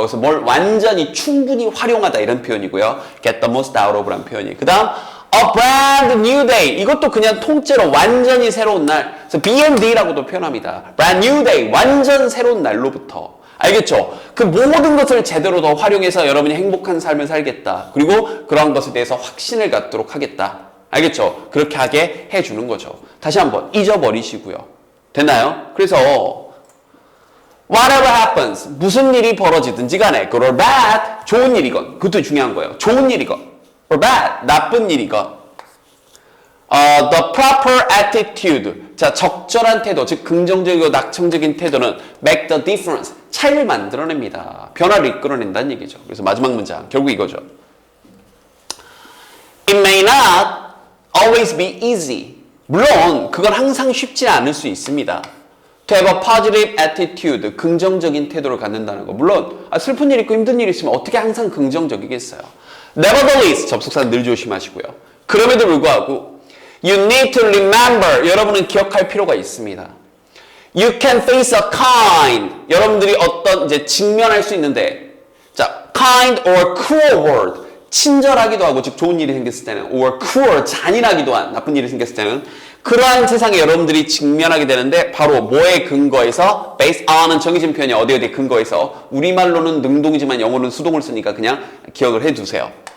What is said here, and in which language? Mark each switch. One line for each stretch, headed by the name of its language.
Korean: 그래서 뭘 완전히 충분히 활용하다 이런 표현이고요.
English: get the most out of라는 표현이.
Korean: 그 다음
English: A brand new day.
Korean: 이것도 그냥 통째로 완전히 새로운 날. 그래서 BND라고도 표현합니다.
English: Brand new day.
Korean: 완전 새로운 날로부터. 알겠죠? 그 모든 것을 제대로 더 활용해서 여러분이 행복한 삶을 살겠다. 그리고 그러한 것에 대해서 확신을 갖도록 하겠다. 알겠죠? 그렇게 하게 해주는 거죠. 다시 한번 잊어버리시고요. 됐나요?
English: 그래서 whatever happens.
Korean: 무슨 일이 벌어지든지 간에
English: good or bad.
Korean: 좋은 일이건. 그것도 중요한 거예요. 좋은 일이건.
English: or bad,
Korean: 나쁜 일이건
English: the proper attitude,
Korean: 자 적절한 태도, 즉 긍정적이고 낙천적인 태도는
English: make the difference,
Korean: 차이를 만들어냅니다. 변화를 이끌어낸다는 얘기죠. 그래서 마지막 문장, 결국 이거죠.
English: It may not always be easy.
Korean: 물론 그건 항상 쉽지 않을 수 있습니다.
English: To have a positive attitude,
Korean: 긍정적인 태도를 갖는다는 거. 물론 슬픈 일 있고 힘든 일 있으면 어떻게 항상 긍정적이겠어요. Nevertheless, 접속사는 늘 조심하시고요. 그럼에도 불구하고
English: You need to remember,
Korean: 여러분은 기억할 필요가 있습니다.
English: You can face a kind,
Korean: 여러분들이 어떤 이제 직면할 수 있는데 자,
English: kind or cruel world,
Korean: 친절하기도 하고 즉 좋은 일이 생겼을 때는
English: or cruel,
Korean: 잔인하기도 한 나쁜 일이 생겼을 때는 그러한 세상에 여러분들이 직면하게 되는데 바로 뭐에 근거해서 based on은 정해진 표현이 어디에 근거해서 우리말로는 능동이지만 영어로는 수동을 쓰니까 그냥 기억을 해두세요.